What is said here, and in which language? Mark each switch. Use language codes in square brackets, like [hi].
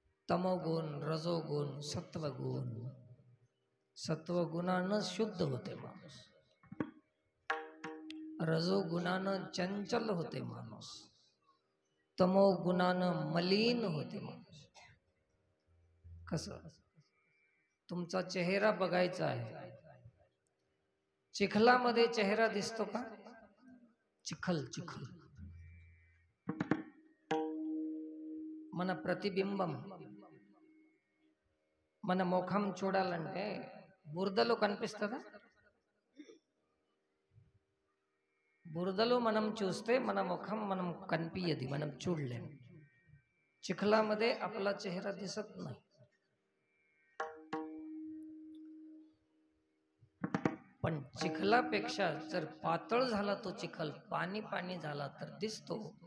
[mr] तमोगुण, रजोगुण, सत्वगुण. सत्वगुणानं शुद्ध होते माणूस, रजोगुणानं चंचल होते माणूस, तमोगुणानं मलिन होते माणूस. कसं? तुमचा चेहरा बघायचा आहे. चिखलामध्ये चेहरा दिसतो का? चिखल चिखल [te] మన ప్రతిబింబం మన ముఖం చూడాలంటే బురదలో కనిపిస్తుందా? బురదలో మనం చూస్తే మన ముఖం మనం కనిపించదు, మనం చూడలేము. [mr] चिखलामध्ये आपला चेहरा दिसत नाही. पण चिखलापेक्षा जर पातळ झाला तो चिखल, पाणी पाणी झाला तर दिसतो.